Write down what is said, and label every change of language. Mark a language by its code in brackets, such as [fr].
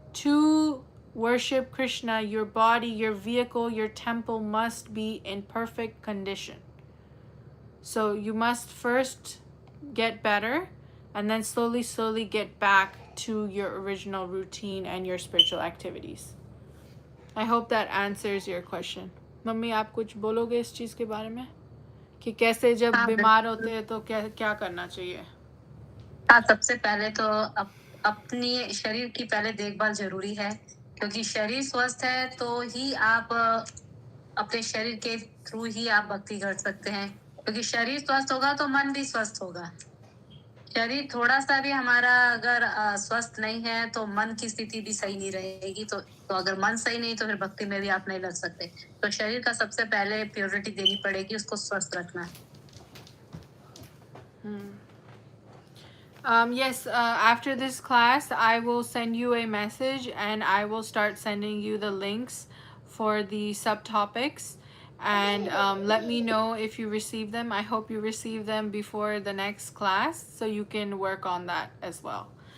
[en] To worship Krishna, your body, your vehicle, your temple must be in perfect condition. So you must first get better and then slowly get back to your original routine and your spiritual activities. I hope that answers your question. [hi] Mummy आप कुछ बोलोगे इस चीज़ के बारे में कि कैसे जब बीमार होते हैं तो क्या करना चाहिए? हाँ, सबसे पहले तो अपनी शरीर की पहले देखभाल जरूरी है, क्योंकि शरीर स्वस्थ है तो ही आप अपने शरीर के थ्रू ही आप भक्ति कर सकते हैं, क्योंकि शरीर स्वस्थ होगा तो मन भी स्वस्थ होगा. शरीर थोड़ा सा भी हमारा अगर स्वस्थ नहीं है तो मन की स्थिति भी सही नहीं रहेगी. तो अगर मन सही नहीं तो फिर भक्ति में भी आप नहीं लग सकते. तो शरीर का सबसे पहले प्योरिटी देनी पड़ेगी, उसको स्वस्थ रखना है. [en] Yes, after this class, I will send you a message and I will start sending you the links for the subtopics. And let me know if you receive them. I hope you receive them before the next class so you can work on that as well.